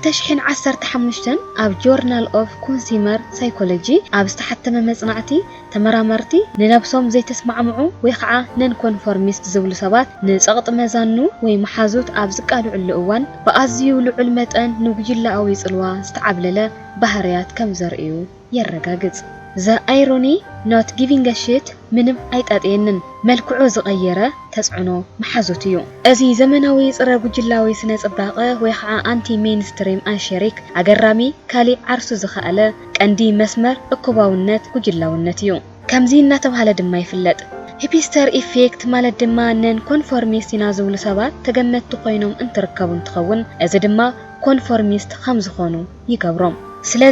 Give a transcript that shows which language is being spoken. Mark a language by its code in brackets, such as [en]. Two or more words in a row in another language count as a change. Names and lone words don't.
[ti] 2015 ኣብ ጆርናል ኦፍ ኮንሱመር ሳይኮሎጂ ኣብ ዝተሓተመ መጽናዕቲ ተመራመርቲ ንነብሶም ዘይተስማዕምዑ ወይ ከዓ [en] non conformist [ti] ዝብሉ ሰባት ንጸቕጥ መዛኑ ወይ መሓዙት ኣብ ዝቃልዑሉ እዋን ብኣዝዩ ልዑል መጠን ንጉጅላዊ ጽልዋ ዝተዓብለለ ባህርያት ከም ዘርእዩ የረጋግጽ [en] The irony not giving a shit [ti] ምንም ኣይጣጥየንን መልክዑ ዝቐየረ ተጽዕኖ መሓዙት እዩ እዚ ዘመናዊ ጽረ ጉጅላዊ ስነ ጽባቐ ወይ ከዓ [en] anti mainstream [ti] ኣንሸሪክ ኣገራሚ ካሊ ዓርሱ ዝኸኣለ ቀንዲ መስመር እኩባውነት ጉጅላውነት እዩ ከምዚ እናተባሃለ ድማ ይፍለጥ [en] hipster effect [ti] ማለት ድማ [en] non conformist [ti] ኢና ዝብሉ ሰባት ተገመቱ ኮይኖም እንትርከቡ እንትኸውን እዚ ድማ ኮንፎርሚስት ከም ዝኾኑ ይገብሮም ስለዚ